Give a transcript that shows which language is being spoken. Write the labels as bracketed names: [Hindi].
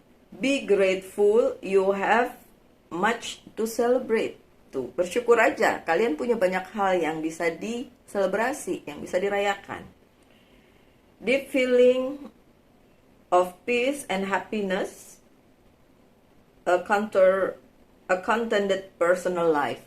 [English] Be grateful, you have much to celebrate. [Indonesian] Tuh, bersyukur aja. Kalian punya banyak hal yang bisa diselebrasi, yang bisa dirayakan. [English] Deep feeling of peace and happiness. A contented personal life.